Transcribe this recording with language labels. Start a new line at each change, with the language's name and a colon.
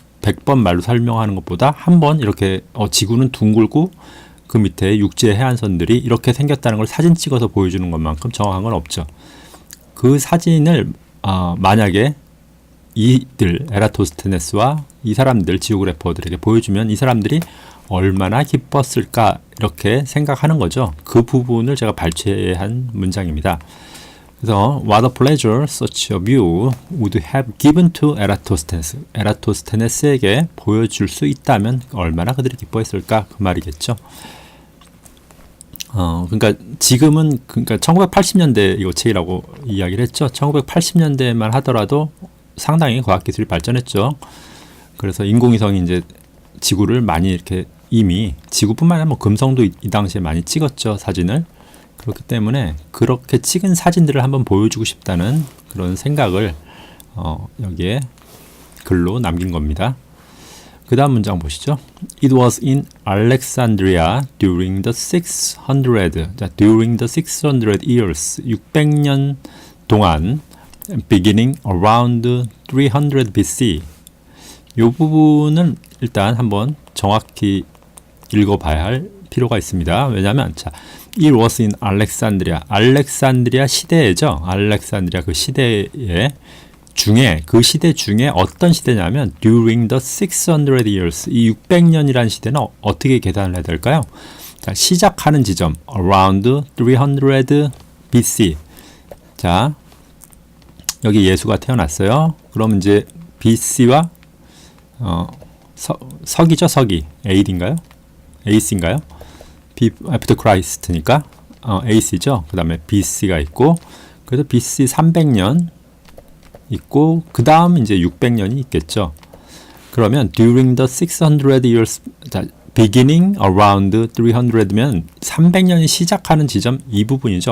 Korean: 100번 말로 설명하는 것보다 한 번 이렇게 지구는 둥글고 그 밑에 육지의 해안선들이 이렇게 생겼다는 걸 사진 찍어서 보여주는 것만큼 정확한 건 없죠. 그 사진을 만약에 이들 에라토스테네스와 이 사람들 지오그래퍼들에게 보여주면 이 사람들이 얼마나 기뻤을까 이렇게 생각하는 거죠. 그 부분을 제가 발췌한 문장입니다. 그래서
English: What a pleasure such a view would have given to Eratosthenes.
Korean: 에라토스테네스에게 보여줄 수 있다면 얼마나 그들이 기뻐했을까, 그 말이겠죠. 그러니까 지금은, 그러니까 1980년대 이거 책이라고 이야기를 했죠. 1980년대만 하더라도 상당히 과학기술이 발전했죠. 그래서 인공위성이 이제 지구를 많이 이렇게 이미, 지구뿐만 아니라 뭐 금성도 이 당시에 많이 찍었죠, 사진을. 그렇기 때문에 그렇게 찍은 사진들을 한번 보여주고 싶다는 그런 생각을 여기에 글로 남긴 겁니다. 그 다음 문장 보시죠.
English: It was in Alexandria during the 600, 자, during the 600 years,
Korean: 600년 동안,
English: beginning around 300 BC.
Korean: 이 부분은 일단 한번 정확히 읽어봐야 할 필요가 있습니다. 왜냐하면 자,
English: It was in Alexandria.
Korean: 알렉산드리아 시대죠. 알렉산드리아 그 시대의 중에, 그 시대 중에 어떤 시대냐면
English: during the 600 years.
Korean: 이 600년이라는 시대는 어떻게 계산을 해야 될까요? 자, 시작하는 지점
English: around 300 BC.
Korean: 자, 여기 예수가 태어났어요. 그럼 이제 BC와 서기죠, 서기. AD인가요? AC인가요?
English: After Christ
Korean: 니까 AC죠. 그 다음에 BC가 있고, 그래서 BC 300년 있고, 그 다음 이제 600년이 있겠죠. 그러면
English: during the 600 years,
Korean: 자,
English: beginning around
Korean: 300면 300년이 시작하는 지점 이 부분이죠.